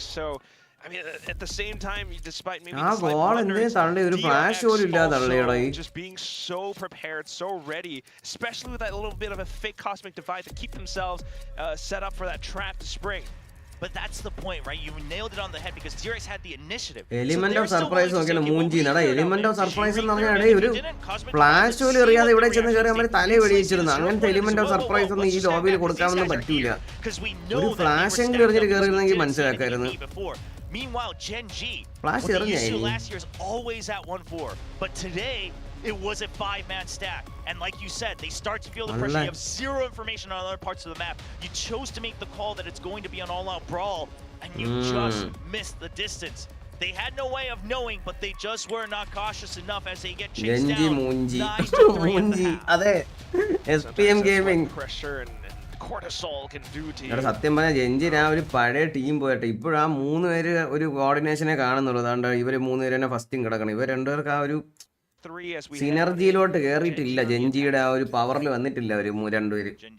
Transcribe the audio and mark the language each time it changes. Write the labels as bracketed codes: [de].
[en] So, I mean, at the same time, despite maybe the slight blunders, DRX also just being so prepared, so ready, especially with that little bit of a fake cosmic divide to keep themselves set up for that trap to spring. But that's the point, right? You nailed it on the head because DRX had the initiative. Element of surprise [ml] നോക്കിയാണ് മൂഞ്ചി നടാ. [en] Element of surprise [ml] എന്ന് പറഞ്ഞാൽ ഒരു flash പോലും എറിയാതെ ഇവിടെ ചെന്ന് കയറി അവർ തലയെ വെടിയിച്ചിരുന്നു. അങ്ങനത്തെ എലിമെന്റ് ഓഫ് സർപ്രൈസ് ഒന്നും ഈ ലോബിയിൽ കൊടുക്കാനൊന്നും പറ്റൂല. ഒരു ഫ്ലാഷ് എങ്കിലും എറിഞ്ഞിട്ട് കയറിയിരുന്നെങ്കിൽ മനസ്സിലാക്കായിരുന്നു. [en] Meanwhile, Gen.G, Flash what they used to last year is always at 1-4. But today, it was a 5-man stack. And like you said, they start to feel the pressure. You have zero information on other parts of the map. You chose to make the call that it's going to be an all-out brawl, and you just missed the distance. They had no way of knowing, but they just were not cautious enough as they get chased down. 9-3 at the half. [ml] അതെ, SPM Gaming. [en] Pressure and cortisol can do to you. [ml] സത്യം പറഞ്ഞാൽ ജെൻജി ആ ഒരു പഴയ team പോയിട്ട് ഇപ്പോഴാ 3 പേര് ഒരു കോർഡിനേഷനെ കാണുന്നുള്ളൂ. അതുകൊണ്ട് ഇവര് 3 പേര് തന്നെ ഫസ്റ്റും കിടക്കണം. ഇവർ രണ്ടുപേർക്ക് ആ ഒരു സിനർജിയിലോട്ട് കേറിയിട്ടില്ല. ജെൻജിയുടെ ആ ഒരു പവറിൽ വന്നിട്ടില്ല അവര് രണ്ടുപേര്.